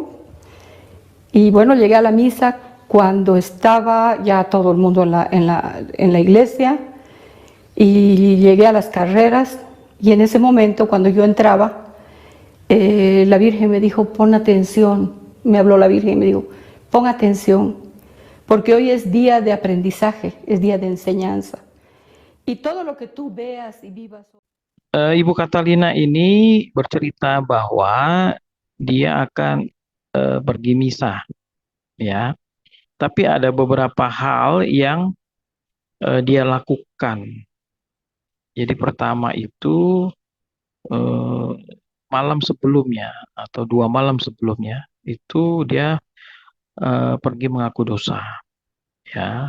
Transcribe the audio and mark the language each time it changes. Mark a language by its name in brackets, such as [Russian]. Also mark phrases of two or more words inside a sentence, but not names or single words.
[Spanish] Y bueno, llegué a la misa cuando estaba ya todo el mundo en la iglesia, y llegué a las carreras, y en ese momento cuando yo entraba, la Virgen me dijo, pon atención, me habló la Virgen y me dijo, pon atención, porque hoy es día de aprendizaje, es día de enseñanza. Y todo lo que tú veas y vivas. [Indonesian] Ibu Catalina ini bercerita bahwa dia akan pergi misa ya, tapi ada beberapa hal yang dia lakukan. Jadi pertama itu eh, malam sebelumnya atau 2 malam sebelumnya itu dia pergi mengaku dosa ya.